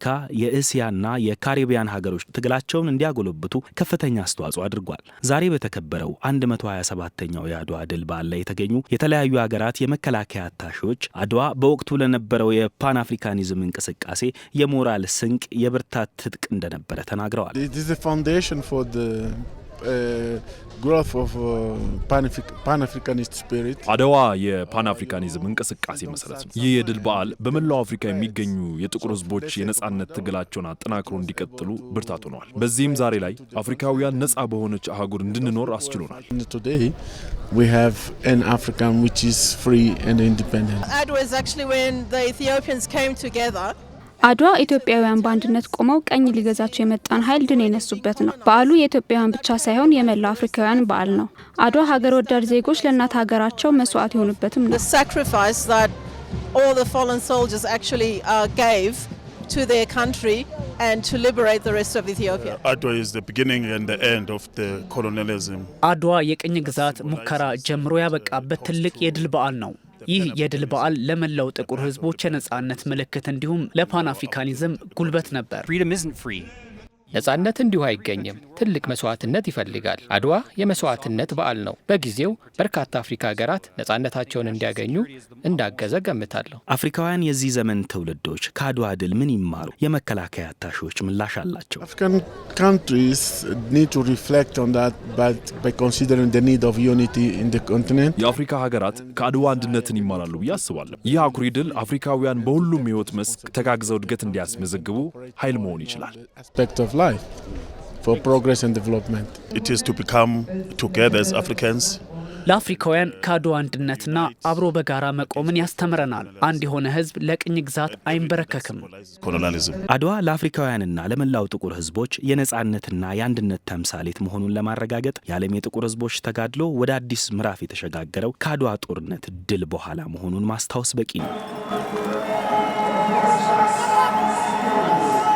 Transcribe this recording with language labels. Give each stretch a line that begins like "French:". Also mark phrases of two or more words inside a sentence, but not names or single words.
Amharic: የእስያና የካሪቢያን ሀገሮች ትግላቸውን እንዲያጎለብቱ ከፍተኛ አስተዋጽኦ አድርጓል። ዛሬ በተከበረው 127ኛው የአድዋ ድል በዓል ላይ የተገኙ የተለያዩ ሀገራት የመከላከያ አታሺዎች አድዋ በወቅቱ ለነበረው የፓን አፍሪካኒዝም እንቅስቃሴ የሞራል ስንቅ፣ የብርታት ትጥቅ እንደነበረ ተናግረዋል።
English: growth of pan-Africanist spirit
Amharic: አድዋ የፓን አፍሪካኒዝም እንቅስቃሴ መሰረት ነው። ይህ የድል በዓል በመላው አፍሪካ የሚገኙ የጥቁር ሕዝቦች የነጻነት ትግላቸውን አጠናክሮ እንዲቀጥሉ ብርታት ሆነዋል። በዚህም ዛሬ ላይ አፍሪካውያን ነጻ በሆነች አህጉር እንድንኖር አስችሎናል።
English: Today we have an African which is free and independent. Adwa is actually when the Ethiopians came together.
Amharic: አድዋ ኢትዮጵያውያን በአንድነት ቆመው ቀኝ ሊገዛቸው የመጣን ኃይል ድል የነሱበት ነው። በዓሉ የኢትዮጵያውያን ብቻ ሳይሆን የመላው አፍሪካውያን በዓል ነው። አድዋ ሀገር ወዳድ ዜጎች ለእናት ሀገራቸው መስዋዕት የሆኑበትም ነው።
English: The sacrifice that all the fallen soldiers actually gave to their country and to liberate the rest of Ethiopia. Adwa is the beginning and the end of the colonialism.
Amharic: አድዋ የቅኝ ግዛት ሙከራ ጀምሮ ያበቃበት ትልቅ የድል በዓል ነው። ይህ የድል በዓል ለመላው ጥቁር ሕዝቦች የነጻነት ምልክት እንዲሁም ለፓን አፍሪካኒዝም ጉልበት ነበር። ነጻነት እንዲሁ አይገኝም። ትልቅ መስዋዕትነት ይፈልጋል። አድዋ የመስዋዕትነት በዓል ነው። በጊዜው በርካታ አፍሪካ ሀገራት ነጻነታቸውን እንዲያገኙ እንዳገዘ ገምታለሁ። አፍሪካውያን የዚህ ዘመን ትውልዶች ከአድዋ ድል ምን ይማሩ? የመከላከያ አታሺዎች ምላሽ አላቸው።
English: African countries need to reflect on that by considering the need of unity in the continent.
Amharic: የአፍሪካ ሀገራት ከአድዋ አንድነትን ይማራሉ ብዬ አስባለሁ። ይህ አኩሪ ድል አፍሪካውያን በሁሉም ሕይወት መስክ ተጋግዘው እድገት እንዲያስመዘግቡ ኃይል መሆን ይችላል።
English: Life for progress and development. It is to become together as Africans.
Amharic: ለአፍሪካውያን ከአድዋ አንድነትና አብሮ በጋራ መቆምን ያስተምረናል። አንድ የሆነ ሕዝብ ለቅኝ ግዛት አይንበረከክም። Colonialism. አድዋ ለአፍሪካውያንና ለመላው ጥቁር ሕዝቦች የነጻነትና የአንድነት ተምሳሌት መሆኑን ለማረጋገጥ የዓለም የጥቁር ሕዝቦች ተጋድሎ ወደ አዲስ ምዕራፍ የተሸጋገረው ከአድዋ ጦርነት ድል በኋላ መሆኑን ማስታወስ በቂ ነው።